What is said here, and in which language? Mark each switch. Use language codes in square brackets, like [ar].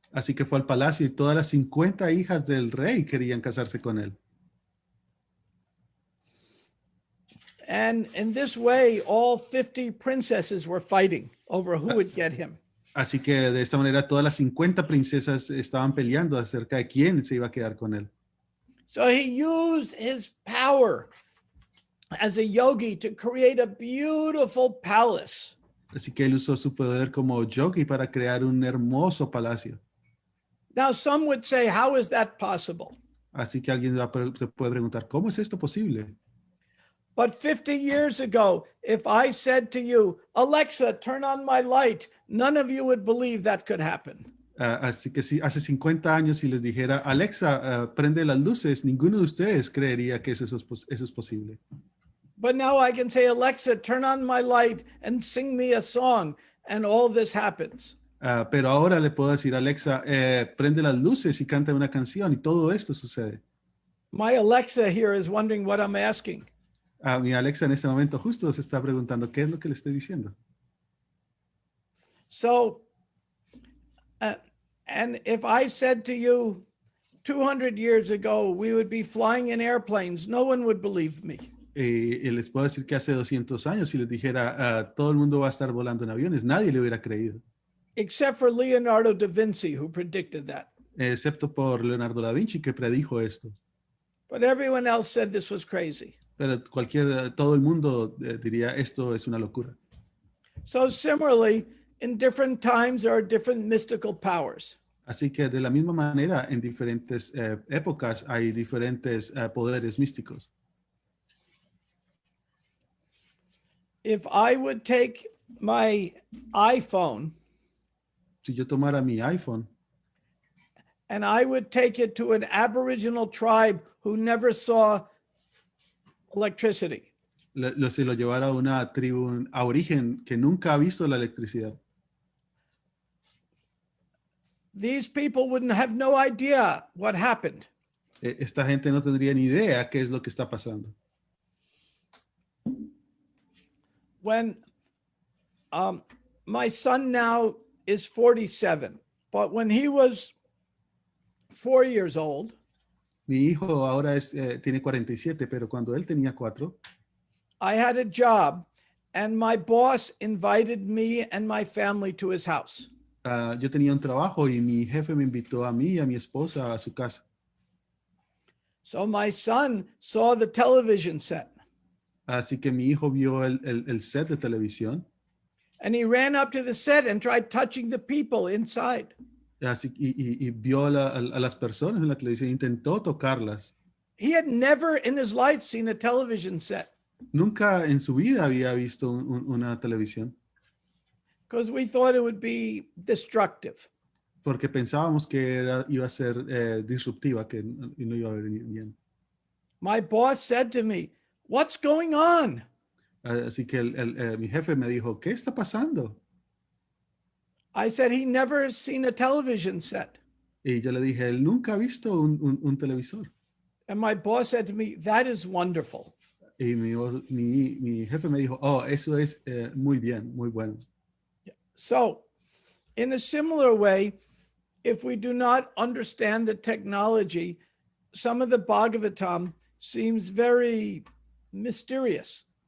[es] Así que fue al palacio y todas las 50 hijas del rey querían casarse con él. [en] And in this way, all 50 princesses were fighting over who would get him. [es] Así que de esta manera todas las 50 princesas estaban peleando acerca de quién se iba a quedar con él. [en] So he used his power as a yogi to create a beautiful palace. [es] Así que él usó su poder como yogi para crear un hermoso palacio. [en] Now, some would say, how is that possible? [es] Así que alguien se puede preguntar, ¿cómo es esto posible? [en] But 50 years ago, if I said to you, Alexa, turn on my light, none of you would believe that could happen. [es] Así que si hace 50 años si les dijera, Alexa, prende las luces, ninguno de ustedes creería que eso es posible. [en] But now I can say, Alexa, turn on my light and sing me a song, and all this happens. [es] Pero ahora le puedo decir, Alexa, prende las luces y canta una canción y todo esto sucede. [en] My Alexa here is wondering what I'm asking. [es] Mi Alexa en este momento justo se está preguntando qué es lo que le estoy diciendo. [en] So, and if I said to you, 200 years ago, we would be flying in airplanes. No one would believe me. [es] Les puedo decir que hace 200 años, si les dijera, todo el mundo va a estar volando en aviones, nadie le hubiera creído, [en] Except for Leonardo da Vinci, who predicted that. [es] excepto por Leonardo da Vinci, que predijo esto. [en] But everyone else said this was crazy. [es] Pero todo el mundo diría, esto es una locura. [en] So similarly, in different times, there are different mystical powers. [es] Así que de la misma manera, en diferentes épocas hay diferentes poderes místicos. [en] If I would take my iPhone [es] Si yo tomara mi iPhone [en] and I would take it to an Aboriginal tribe who never saw electricity, [es] si lo llevara a una tribu a origen que nunca ha visto la electricidad, [en] these people wouldn't have no idea what happened. [es] esta gente no tendría ni idea qué es lo que está pasando. [en] When my son now is 47, but when he was 4 years old, [es] Mi hijo ahora tiene 47, pero cuando él tenía 4, [en] I had a job and my boss invited me and my family to his house. [es] yo tenía un trabajo y mi jefe me invitó a mí y a mi esposa a su casa. [en] So my son saw the television set [es] Así que mi hijo vio el set de televisión [en] and he ran up to the set and tried touching the people inside. [es] y vio a las personas en la televisión, intentó tocarlas. [en] He had never in his life seen a television set [es] Nunca en su vida había visto una televisión [en] because we thought it would be destructive. [es] porque pensábamos que iba a ser disruptiva, que no iba a venir bien. [en] My boss said to me, "What's going on?" [es] Así que mi jefe me dijo, ¿qué está pasando? [en] I said, he never has seen a television set. [es] Y yo le dije, él nunca ha visto un televisor. [en] And my boss said to me, "That is wonderful." [es] Y mi jefe me dijo, oh, eso es muy bien, muy bueno. [en] So, in a similar way, if we do not understand the technology, some of the Bhagavatam seems very mysterious.